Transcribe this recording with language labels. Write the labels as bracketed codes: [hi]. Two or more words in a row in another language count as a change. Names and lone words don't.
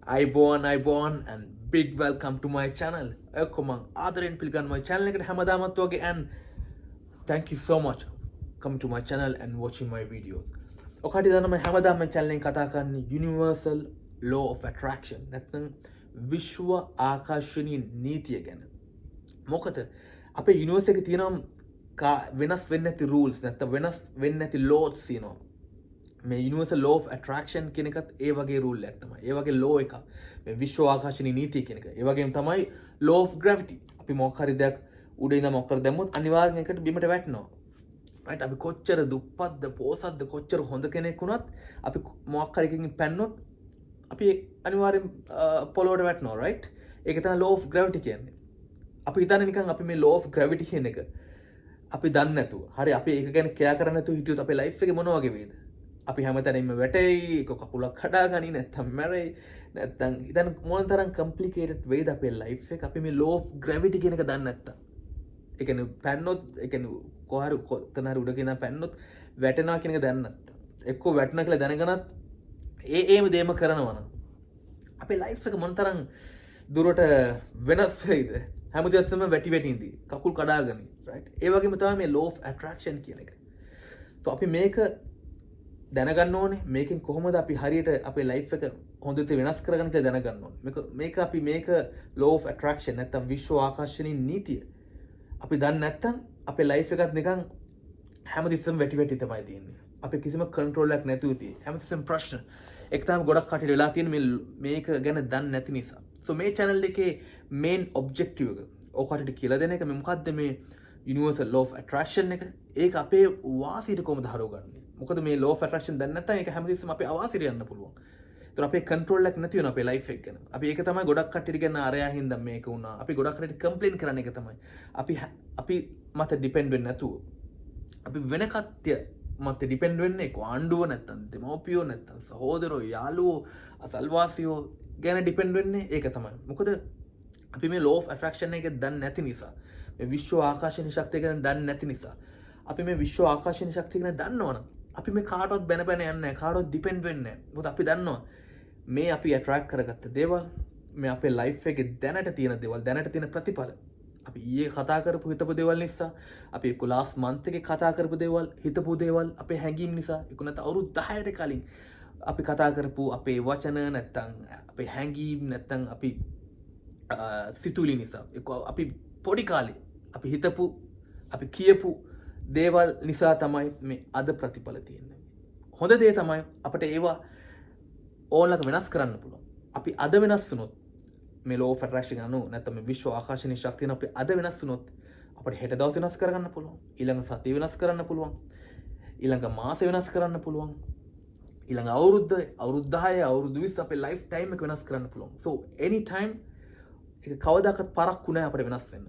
[en] I born and big welcome to my channel. [si] ඔක්කොමන් ආදරෙන් පිළිගන්න [en] my channel [si] එකට හැමදාමත් වගේ [en] and thank you so much come to my channel and watching my videos. [si] ඔකට දන්න මම හැමදාම my channel එකෙන් කතා කරන්නේ [en] universal law of attraction [si] නැත්නම් විශ්ව ආකර්ෂණීය නීතිය ගැන. මොකද අපේ universe එකේ තියෙනවා වෙනස් වෙන්නේ නැති rules නැත්නම් වෙනස් වෙන්නේ නැති laws තියෙනවා. මේ [en] universal law of attraction [si] කියන එකත් ඒ වගේ rule එකක් තමයි. ඒ වගේ law එකක්. මේ විශ්ව ආකර්ෂණීය නීතිය කියන එක. ඒ වගේම තමයි [en] law of gravity. [si] අපි මොකක් හරි දෙයක් උඩ ඉඳන් මොකක් හරි දැම්මොත් අනිවාර්යෙන් ඒකට බිමට වැටෙනවා. right? අපි කොච්චර දුප්පත්ද පොසත්ද කොච්චර හොඳ කෙනෙක් වුණත් අපි මොකක් හරි එකකින් පැන්නොත් අපි අනිවාර්යෙන් පොළොවට වැටෙනවා. right? ඒක තමයි [en] law of gravity [si] කියන්නේ. අපි හිතන්නේ නිකන් අපි මේ [en] law of gravity [si] කියන එක අපි දන්නේ නැතුව. හරි අපි ඒක ගැන කෙයා කරන්නේ නැතුව හිටියොත් අපේ life එකේ මොන වගේ වේද? අපි හැමතැනින්ම වැටෙයි, එක කකුලක් කඩාගනි නැත්තම් මැරෙයි, නැත්තම් ඉතින් මොන තරම් complicated වේද අපේ life එක අපි මේ [en] law of gravity [si] කියන එක දන්නේ නැත්තම්. ඒ කියන්නේ පැන්නොත් ඒ කියන්නේ කොහරි කොතනහරි උඩ කියන පැන්නොත් වැටෙනවා කියන එක දන්නේ නැත්තම්. එක්කෝ වැටෙනවා කියලා දැනගනත් ඒම දේම කරනවා නම් අපේ life එක මොන තරම් දුරට වෙනස් වෙයිද? හැමදේම වැටි ඉඳී කකුල් කඩාගනි, right? ඒ වගේම තමයි මේ [en] law of attraction [si] කියන එක. so අපි මේක දැනගන්න ඕනේ මේකෙන් කොහොමද අපි හරියට අපේ ලයිෆ් එක හොඳට වෙනස් කරගන්න කියලා දැනගන්න ඕනේ. මේක අපි මේක [en] law of attraction [si] නැත්නම් විශ්ව ආකර්ෂණීය නීතිය අපි දන්නේ නැත්නම් අපේ ලයිෆ් එකත් නිකන් හැමතිස්සෙම වැටි තමයි තියෙන්නේ. අපි කිසිම කන්ට්‍රෝල් එකක් නැතුව තියෙන්නේ. හැමතිස්සෙම ප්‍රශ්න. ඒක තමයි ගොඩක් කටට වෙලා තියෙන්නේ මේක ගැන දන්නේ නැති නිසා. so මේ channel එකේ [en] main objective [si] එක ඔකට කියලා දෙන එක මේ මොකද්ද මේ [en] universal law of attraction [si] එක. ඒක අපේ වාසියට කොහොමද හරවගන්නේ? මොකද මේ [en] law of attraction [si] දැන් නැත්නම් ඒක හැමතිස්සෙම අපේ අවාසියට යන්න පුළුවන්. ඒතර අපේ control එකක් නැති වෙන අපේ life එක ගැන. අපි ඒක තමයි ගොඩක් කට්ටියට කියන අරයා හින්දා මේක වුණා. අපි ගොඩක් කට්ටියට complain කරන එක තමයි. අපි මත depend වෙන්නේ නැතුව. අපි වෙන කට්ටිය මත depend වෙන්නේ ආණ්ඩුව නැත්නම් දෙමව්පියෝ නැත්නම් සහෝදරයෝ යාළුවෝ අසල්වාසියෝ ගැන depend වෙන්නේ ඒක තමයි. මොකද අපි මේ [en] law of attraction [si] එක දන්නේ නැති නිසා. මේ විශ්ව ආකර්ෂණ ශක්තිය ගැන දන්නේ නැති නිසා. අපි මේ විශ්ව ආකර්ෂණ ශක්තිය ගැන දන්නවනම් අපි මේ කාටවත් බැන යන්නේ නැහැ. කාටවත් depend වෙන්නේ නැහැ. මොකද අපි දන්නවා මේ අපි attract කරගත්ත දේවල් මේ අපේ life එකේ දැනට තියෙන දේවල් දැනට තියෙන ප්‍රතිඵල අපි ඊයේ කතා කරපු හිතපු දේවල් නිසා අපි එක්ක [en] last month [si] එකේ කතා කරපු දේවල් හිතපු දේවල් අපේ හැඟීම් නිසා එක්ක නැත්නම් අවුරුදු 10ට කලින් අපි කතා කරපු අපේ වචන නැත්නම් අපේ හැඟීම් නැත්නම් අපි සිතුවිලි නිසා එක්ක අපි පොඩි කාලේ අපි හිතපු අපි කියපු දේවල් නිසා තමයි මේ අද ප්‍රතිඵල තියෙන්නේ. හොඳ දේ තමයි අපිට ඒවා ඕනලක වෙනස් කරන්න පුළුවන්. අපි අද වෙනස් වුණොත් මේ [en] law of attraction [si] අනුව නැත්නම් මේ විශ්ව ආකර්ෂණීය ශක්තියන අපි අද වෙනස් වුණොත් අපිට හෙට දවස් වෙනස් කරගන්න පුළුවන්. ඊළඟ සතිය වෙනස් කරන්න පුළුවන්. ඊළඟ මාසෙ වෙනස් කරන්න පුළුවන්. ඊළඟ අවුරුද්ද 10 අවුරුදු 20 අපේ [en] life time [si] එක වෙනස් කරන්න පුළුවන්. [en] so anytime [si] ඒක කවදාකවත් පරක්කු නැහැ අපිට වෙනස් වෙන්න.